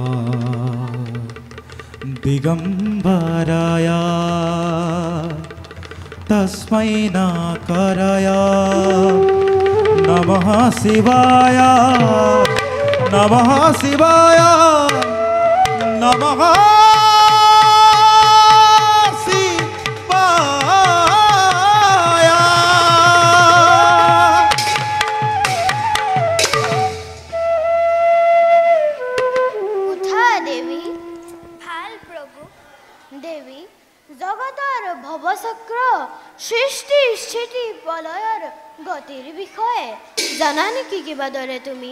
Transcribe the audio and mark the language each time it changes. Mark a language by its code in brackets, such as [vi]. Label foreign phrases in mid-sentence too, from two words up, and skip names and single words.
[sa] दिगंबराय तस्मै नाकराय नमः शिवाय नमः शिवाय नमः शिवाय। [as] উঠা দেৱী ভাল প্ৰভু দেৱী জগতৰ ভৱচক্ৰ সৃষ্টি স্থিতি প্ৰলয়ৰ গতিৰ বিষয়ে জানা নেকি কিবা দৰে তুমি?